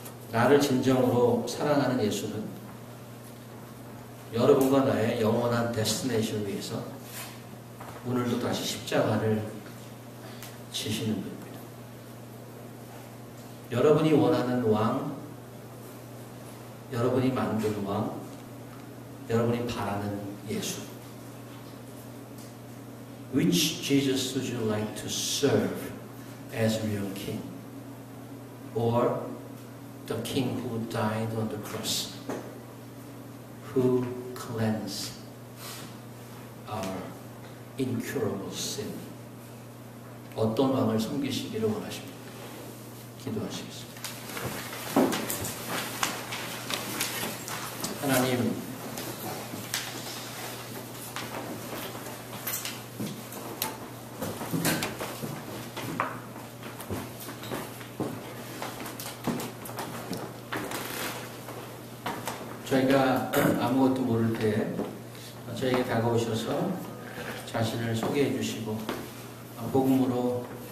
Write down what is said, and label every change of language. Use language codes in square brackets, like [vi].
[ko] 나를 진정으로 사랑하는 예수는 여러분과 나의 영원한 데스티네이션을 위해서 오늘도 다시 십자가를 지시는 겁니다. 여러분이 원하는 왕, 여러분이 만든 왕, 여러분이 바라는 예수. [en] Which Jesus would you like to serve as your king? Or the king who died on the cross, who cleansed our incurable sin? [ko] 어떤 왕을 섬기시기를 원하십니까? 기도하시겠습니다. 하나님, 저희가 아무것도 모를 때 저에게 다가오셔서 자신을 소개해 주시고 복음으로